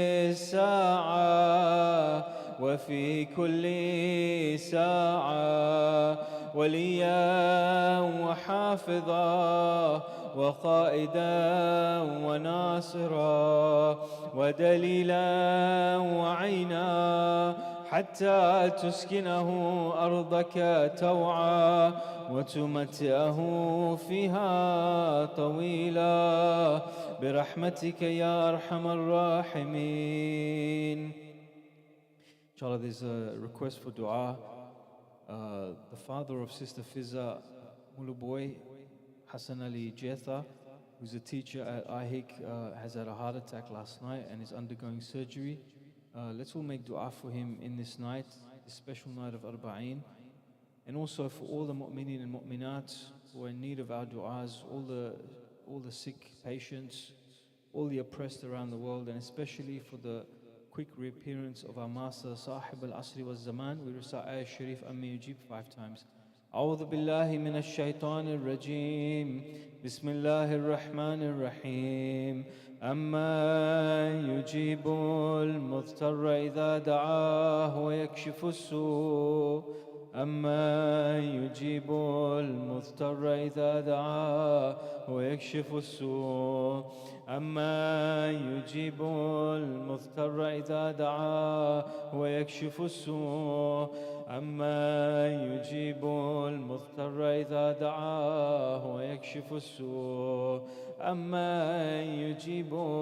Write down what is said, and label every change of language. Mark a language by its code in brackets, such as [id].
[ar] الساعة وفي كل ساعة وليا وحافظا وقائدا وناصرا ودليلا وعينا حتى تسكنه أرضك توعا وتمتعه فيها طويلا برحمتك يا أرحم الراحمين. [en] Inshallah, there's a request for dua. The father of Sister Fiza Muluboy, Hassan Ali Jetha, who's a teacher at IHIC, has had a heart attack last night and is undergoing surgery. Let's all make dua for him in this night, this special night of Arba'een, and also for all the mu'mineen and mu'minat who are in need of our du'as, all the sick patients, all the oppressed around the world, and especially for the quick reappearance of our master Sahib al-Asri wa Zaman. We recite Ayah Sharif Ammi Yujib 5 times. [ar] أعوذ بالله من الشيطان الرجيم بسم الله الرحمن الرحيم أما يجيب المضطر إذا دعاه ويكشف السوء أما يجيب المضطر إذا دعاه ويكشف السوء أما يجيب المضطر إذا دعاه ويكشف السوء أما يجيب المضطر إذا دعاه ويكشف السوء أما يجيب